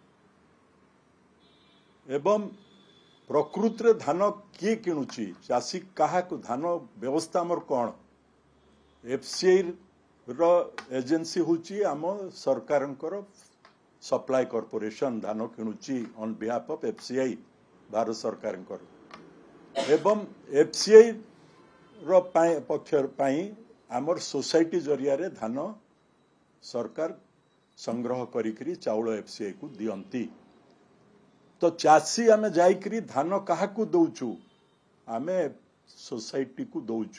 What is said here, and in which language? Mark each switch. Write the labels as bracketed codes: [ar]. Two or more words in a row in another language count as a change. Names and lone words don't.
[or] ଏବଂ ପ୍ରକୃତ ରେ ଧାନ କିଏ କିଣୁଛି ଚାଷୀ କାହା ଧାନ ବ୍ୟବସ୍ଥା ଆମର କୋଉ ଏଫସିଆଇ ର ଏଜେନ୍ସି ହେଉଛି ଆମ ସରକାର ସପ୍ଲାଇ କର୍ପୋରେସନ ଧାନ କିଣୁଛି [en] on behalf of FCI [or] ଭାରତ ସରକାର ଏବଂ ଏଫସିଆଇ ର ପକ୍ଷରୁ ଆମର ସୋସାଇଟି ଜରିଆ ରେ ଧାନ ସରକାର ସଂଗ୍ରହ କରି ଚାଉଳ ଏଫସିଆଇ କୁ ଦିଅନ୍ତି। ତ ଚାଷୀ ଆମେ ଯାଇକରି ଧାନ କାହାକୁ ଦେଉଛୁ ଆମେ ସୋସାଇଟି କୁ ଦେଉଛୁ।